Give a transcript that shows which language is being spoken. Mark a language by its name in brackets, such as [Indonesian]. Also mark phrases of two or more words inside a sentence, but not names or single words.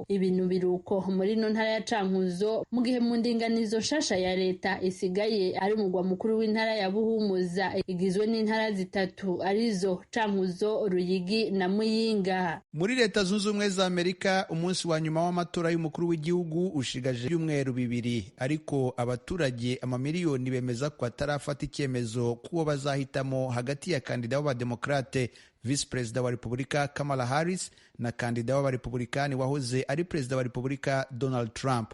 [Rundi] Ibintu biruko muri no ntara ya Cankuzo mu gihe mu ndinganizo shasha ya leta isigaye ari umugwa mukuru w'intara ya Buhumuza igizwe n'intara zitatu arizo Cankuzo, Ruyigi na Muyinga. Muri Leta Zunze Ubumwe za Amerika umunsi wa nyuma w'amatora y'umukuru w'igihugu ushigaje ibyumweru 2, ariko abaturage amamiliyoni bemeza ko atarafata icyemezo kuwo bazahitamo hagati ya kandida w'abademokrate Vice Perezida wa Repubulika Kamala Harris na kandida w'abarepublikani wahoze ari Perezida wa Repubulika Donald Trump.